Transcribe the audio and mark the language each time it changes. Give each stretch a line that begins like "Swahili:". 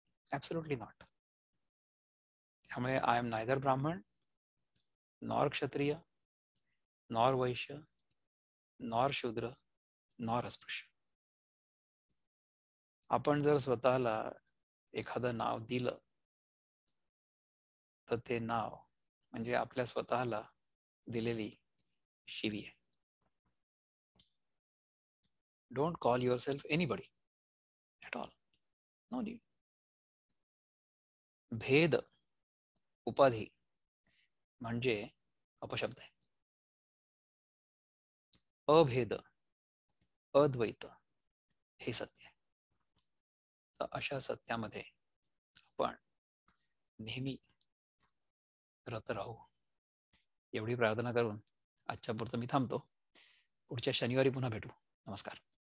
English: Absolutely not. त्यामुळे I am neither Brahmin nor Kshatriya nor Vaishya nor Shudra nor asprishya.
Marathi: आपण जर स्वतःला एखादं नाव दिलं तर ते नाव म्हणजे आपल्या स्वतःला दिलेली शिवी आहे.
English: Don't call yourself anybody at all. No need.
Marathi: भेद उपाधी म्हणजे अपशब्द आहे. अभेद अद्वैत हे सत्य आहे. तर अशा सत्यामध्ये आपण नेहमी रत राहू एवढी प्रार्थना करून आजच्या पुरतं मी थांबतो. पुढच्या शनिवारी पुन्हा भेटू. नमस्कार.